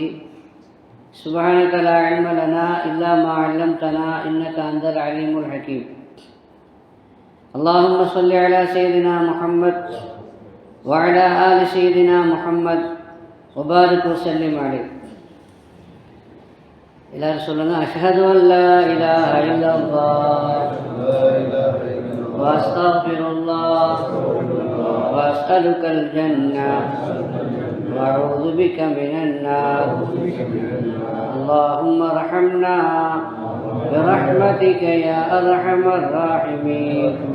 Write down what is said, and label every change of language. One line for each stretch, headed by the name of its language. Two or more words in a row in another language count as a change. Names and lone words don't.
Arabic: سبحانك لا علم لنا إلا ما علمتنا إنك أنت العليم الحكيم. اللهم صل على سيدنا محمد وعلى آل سيدنا محمد وبارك وسلم عليه.
Tamil: எல்லாரும் சொல்லுங்க,
Arabic: أشهد أن لا إله إلا الله وأستغفر الله وأسألك الجنة وأعوذ بك من النار. اللهم ارحمنا برحمتك يا أرحم الراحمين.